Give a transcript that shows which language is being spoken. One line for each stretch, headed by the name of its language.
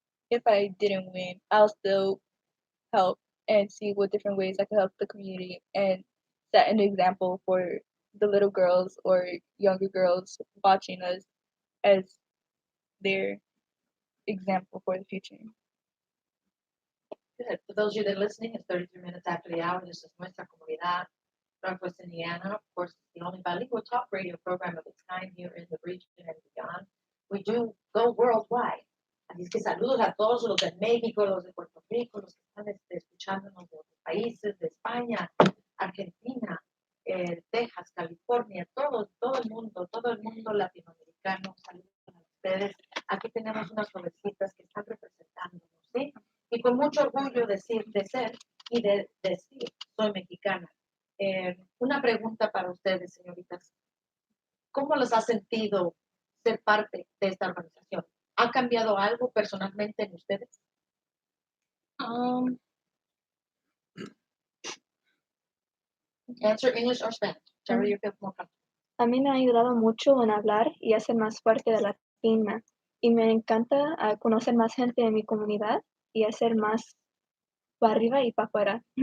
English: If I didn't win, I'll still help and see what different ways I could help the community and set an example for the little girls or younger girls watching us as their example for the future. Good. For those of you that are listening, it's 33 minutes after the hour. This is Nuestra Comunidad, Northwest Indiana. Of course, it's the only bilingual talk radio program of its kind here in the region and beyond. We do go worldwide.
Spanish: Así es que saludos a todos los de México, los de Puerto Rico, los que están escuchándonos de otros países, de España, Argentina, Texas, California, todo el mundo latinoamericano. Saludos a ustedes. Aquí tenemos unas jovencitas que están representándonos, ¿sí? Y con mucho orgullo de ser y de decir, soy mexicana. Una pregunta para ustedes, señoritas. ¿Cómo les ha sentido ser parte de esta organización? ¿Ha cambiado algo personalmente en ustedes?
English: Answer English or Spanish, whichever you feel more comfortable.
Spanish: A mí me ha ayudado mucho en hablar y a ser más fuerte de latina. Y me encanta conocer más gente de mi comunidad y hacer más para arriba y para afuera.